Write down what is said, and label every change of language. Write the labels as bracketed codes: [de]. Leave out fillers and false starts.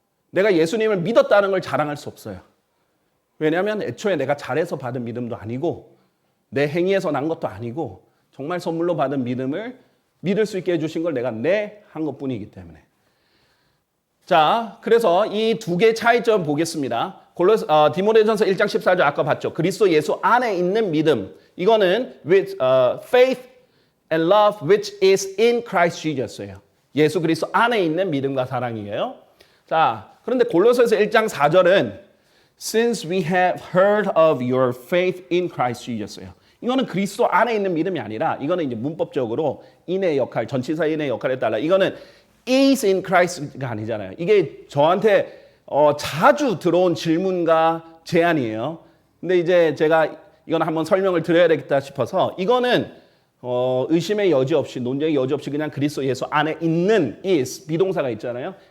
[ko] 내가 예수님을 믿었다는 걸 자랑할 수 없어요. 왜냐하면 애초에 내가 잘해서 받은 믿음도 아니고 내 행위에서 난 것도 아니고 정말 선물로 받은 믿음을 믿을 수 있게 해주신 걸 내가 한 것뿐이기 때문에. 자, 그래서 이 두 개의 차이점 보겠습니다. 디모데전서 1장 14절 아까 봤죠. 그리스도 예수 안에 있는 믿음. 이거는 [en] with faith and love which is in Christ Jesus예요. [ko] 예수 그리스도 안에 있는 믿음과 사랑이에요. 자, 그런데 골로새서 1장 4절은 [en] since we have heard of your faith in Christ Jesus예요. [ko] 이거는 그리스도 안에 있는 믿음이 아니라 이거는 이제 문법적으로 인의 역할, 전치사 인의 역할에 따라 이거는 [en] is in Christ [ko] 가 아니잖아요. 이게 저한테 자주 들어온 질문과 제안이에요. 근데 이제 제가 이건 한번 설명을 드려야 되겠다 싶어서 이거는 의심의 여지 없이, 논쟁의 여지 없이 그냥 그리스도 예수 안에 있는 is, 비동사가 있잖아요.